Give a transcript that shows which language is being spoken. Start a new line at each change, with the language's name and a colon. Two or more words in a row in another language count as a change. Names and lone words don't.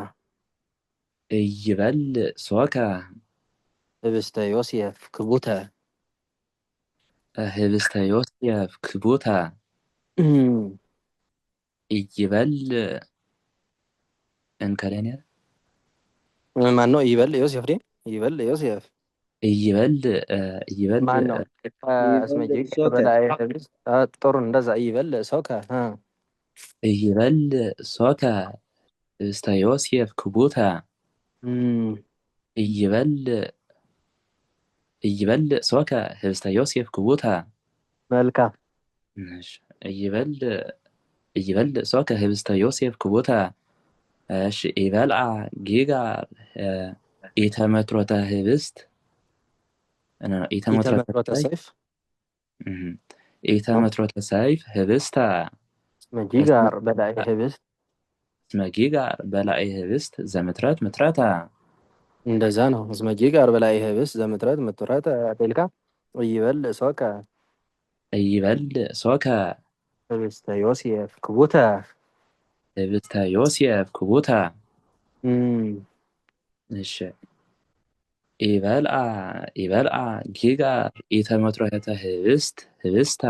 Geez: ኢይበልዕ ሶከ ህብስተ ዮሴፍ ክቡተ ህብስተ ዮሴፍ ክቡተ ኢይበልዕ እንከለኛ
Amharic: ማን ነው?
Geez: ይበልዕ ዮሴፍ ዲ ይበልዕ ዮሴፍ ይበልዕ
Amharic: ማን ነው?
Geez: እስመ ጊጋር በላዕየ ህብስት
Amharic: ጥሩ እንደዛ
Geez: ይበልዕ ሶከ ይበልዕ ሶከ ህብስተ ዮሴፍ ክቡተ ይበልዕ ሶከ ህብስተ ዮሴፍ ክቡተ
Amharic: መልካም
Geez: ይበልዕ ሶከ ህብስተ ዮሴፍ ክቡተ እሺ ይበልዓ ጊጋር ኢተመትሮተ ህብስት ኢተመትሮተ ሰይፍ ኢተመትሮተ ሰይፍ ህብስተ እስመ ጊጋር በላዕየ ህብስት እስመ ጊጋር በላዕየ ህብስት ዘምትረት ምትረተ
Amharic: እንደዛ ነው።
Geez: እስመ ጊጋር በላዕየ ህብስት ዘምትረት ምትረተ ቤልካ ይበልዕ ሶከ ይበልዕ ሶከ ህብስተ ዮሴፍ ክቡተ ህብስተ ዮሴፍ ክቡተ እሺ ይበልዓ ጊጋር ኢተመትሮተ ህብስት ህብስተ